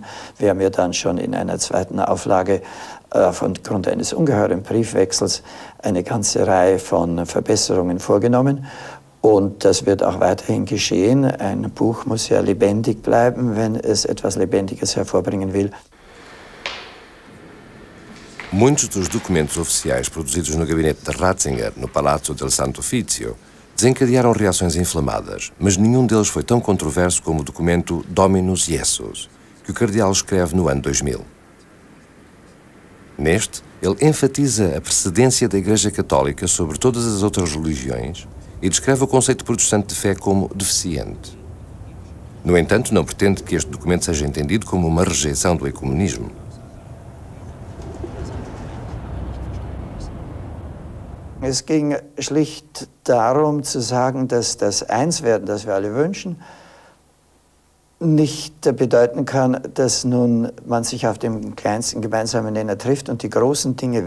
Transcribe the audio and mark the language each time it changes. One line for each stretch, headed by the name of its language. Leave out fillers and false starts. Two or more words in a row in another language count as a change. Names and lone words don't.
German: Wir haben ja dann schon in einer zweiten Auflage aufgrund eines ungeheuren Briefwechsels eine ganze Reihe von Verbesserungen vorgenommen. Und das wird auch weiterhin geschehen. Ein Buch muss ja lebendig bleiben, wenn es etwas Lebendiges hervorbringen will.
Portuguese: Muitos dos documentos oficiais produzidos no gabinete de Ratzinger, no Palazzo del Santo Uffizio, desencadearam reações inflamadas, mas nenhum deles foi tão controverso como o documento Dominus Jesus, que o cardeal escreve no ano 2000. Neste, ele enfatiza a precedência da Igreja Católica sobre todas as outras religiões e descreve o conceito protestante de fé como deficiente. No entanto, não pretende que este documento seja entendido como uma rejeição do ecumenismo.
German: Es ging schlicht darum zu sagen, dass das Einswerden, das wir alle wünschen, nicht bedeuten kann, dass nun man sich auf dem kleinsten gemeinsamen Nenner trifft und die großen Dinge